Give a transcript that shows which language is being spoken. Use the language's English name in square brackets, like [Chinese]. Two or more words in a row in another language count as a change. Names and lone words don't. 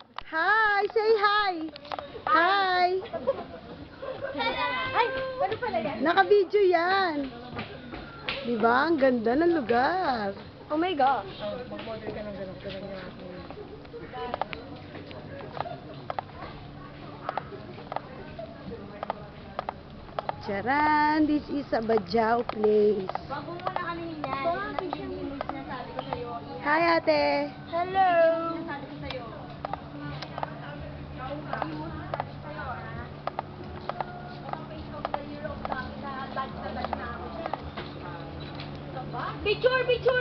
[English] Hi! Say hi! Hi! [Filipino] Ay, ano pala yan? Naka-video yan. Diba? Ang ganda ng lugar. [English] Oh my gosh. [Filipino] Mag-order ka ng ganun yung aking. Charan! [English] This is a Bajau place. [Filipino] Bago muna kami niyan. Yung sinasabi ko sa'yo. [English] Hi, ate! [Filipino] Hello! Sinasabi ko sa'yo. Picture! Picture!